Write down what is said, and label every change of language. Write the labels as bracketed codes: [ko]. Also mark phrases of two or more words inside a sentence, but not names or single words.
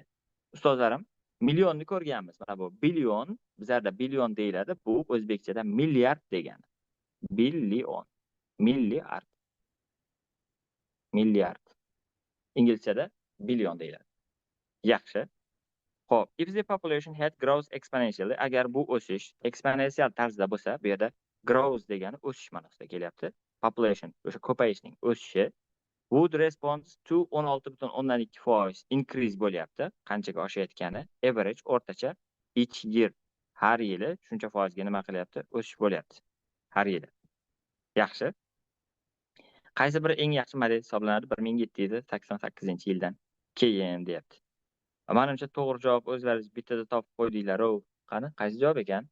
[uz] Ustozlarim, millionni ko'rganmiz. Mana bu billion, bizlarda billion deyiladi. Bu o'zbekchada milliard degani. Billion, milliard. Milliard. Inglizchada billion deyiladi. Yaxshi. Xo'p, [en] if the population had grows exponentially, [uz] agar bu o'sish eksponensial tarzda bo'lsa, bu yerda grows degani o'sish ma'nosida kelyapti. [en] Population, [uz] o'sha ko'payishning o'sishi [en] would respond to 16,2% increase bo'lyapti. [uz] Qanchaga oshayotgani, average o'rtacha [en] each year, [uz] har yili shuncha foizga nima qilyapti? O'sish bo'lyapti. Har yili. Yaxshi. Qaysi biri eng yaxshi model hisoblanadi 1788-yildan keyin deyapti. Menimcha to'g'ri javob o'zlaringiz bittada topib qo'ydinglar-ku. Qani, qaysi javob ekan?